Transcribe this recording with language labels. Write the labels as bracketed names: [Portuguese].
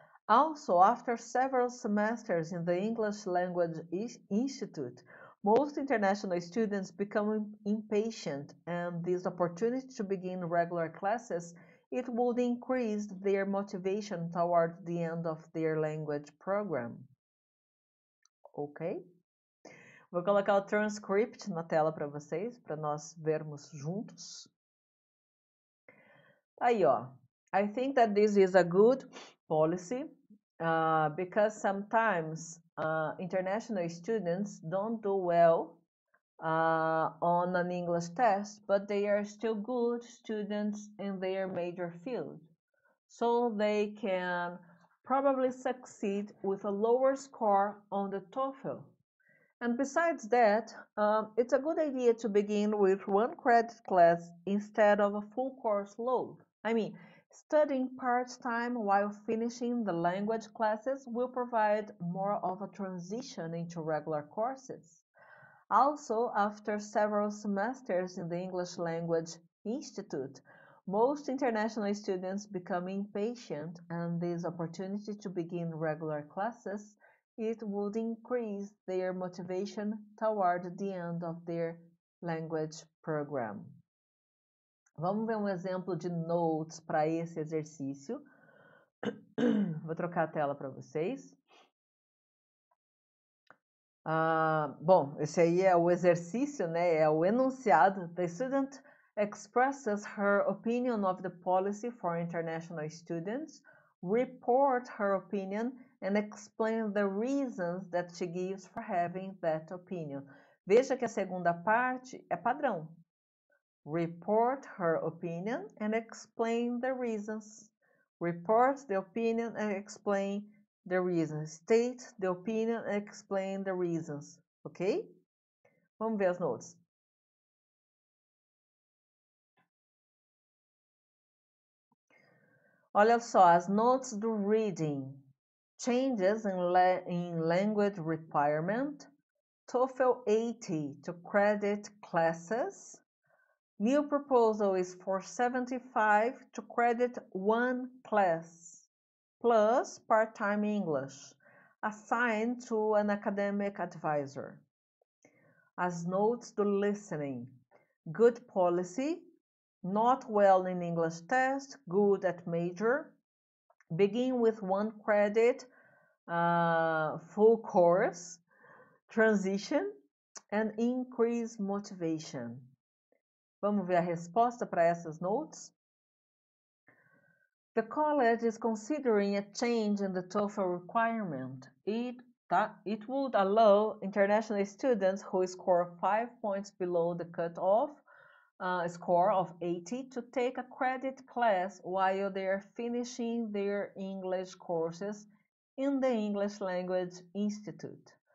[English] Also, after several semesters in the English Language Institute, most international students become impatient, and this opportunity to begin regular classes, it would increase their motivation toward the end of their language program. Ok? [Portuguese] Vou colocar o transcript na tela para vocês, para nós vermos juntos. Aí, ó. [English] I think that this is a good policy because sometimes international students don't do well on an English test, but they are still good students in their major field. So they can probably succeed with a lower score on the TOEFL. And besides that, it's a good idea to begin with one credit class instead of a full course load. I mean, studying part-time while finishing the language classes will provide more of a transition into regular courses. Also, after several semesters in the English Language Institute, most international students become impatient, and this opportunity to begin regular classes, it would increase their motivation toward the end of their language program. [Portuguese] Vamos ver um exemplo de notes para esse exercício. Vou trocar a tela para vocês. Bom, esse aí é o exercício, né? É o enunciado. [English] The student expresses her opinion of the policy for international students, report her opinion, and explain the reasons that she gives for having that opinion. [Portuguese] Veja que a segunda parte é padrão. [English] Report her opinion and explain the reasons. Report the opinion and explain the reasons. State the opinion and explain the reasons. Ok? [Portuguese] Vamos ver as notes. Olha só, as notes do reading. [English] Changes in language requirement. TOEFL 80 to credit classes. New proposal is for 75 to credit one class, plus part-time English, assigned to an academic advisor. [Portuguese] As notes do listening. [English] Good policy, not well in English test, good at major. Begin with one credit, full course, transition, and increase motivation. [Portuguese] Vamos ver a resposta para essas notes? [English] The college is considering a change in the TOEFL requirement. It would allow international students who score 5 points below the cutoff score of 80 to take a credit class while they are finishing their English courses in the English Language Institute.